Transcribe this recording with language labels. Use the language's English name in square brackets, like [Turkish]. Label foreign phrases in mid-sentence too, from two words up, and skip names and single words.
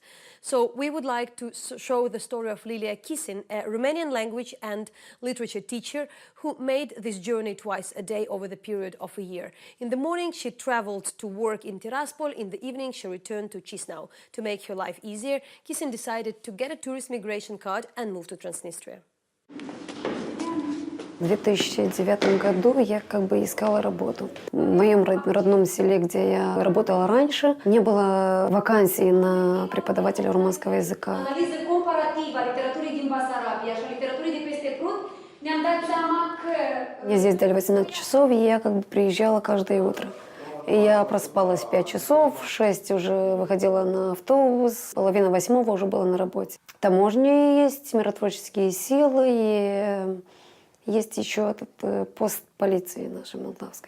[English] So we would like to show the story of Lilia Kisin, a Romanian language and literature teacher who made this journey twice a day over the period of a year. In the morning, she traveled to work in Tiraspol. In the evening, she returned to Chisinau. To make her life easier, Kisin decided to get a tourist migration card and move to Transnistria. [Russian] В 2009 году я как бы искала работу. В моем родном селе, где я работала раньше, не было вакансий на преподавателя румынского языка. [Romanian] Analiză comparativă a literaturii din Basarabia și a literaturii de peste Prut, ne-am dat seama că... [Russian] Мне здесь дали 18 часов, и я как бы приезжала каждое утро. И я проспалась 5 часов, в 6 уже выходила на автобус, половина 8 уже была на работе. Таможня есть, миротворческие силы, и есть еще этот пост полиции нашей молдавской.